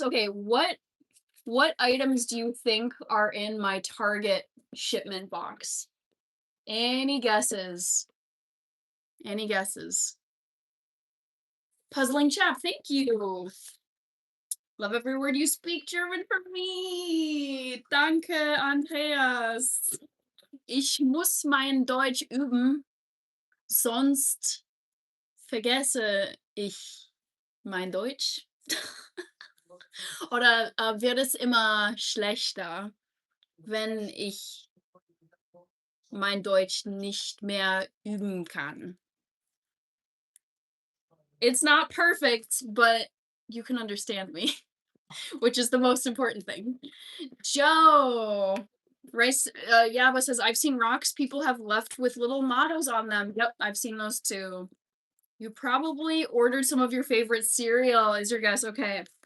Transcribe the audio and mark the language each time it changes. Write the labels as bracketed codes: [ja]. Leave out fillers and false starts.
[en] Okay, what items do you think are in my Target shipment box? Any guesses? Any guesses? Puzzling chap, thank you. Love every word you speak German for me. Danke, Andreas. [de] Ich muss mein Deutsch üben, sonst vergesse ich mein Deutsch. Oder, wird es immer schlechter, wenn ich mein Deutsch nicht mehr üben kann? [en] It's not perfect, but you can understand me, which is the most important thing. Joe, Rice, Yaba says, I've seen rocks people have left with little mottos on them. Yep, I've seen those too. You probably ordered some of your favorite cereal, is your guess. Okay.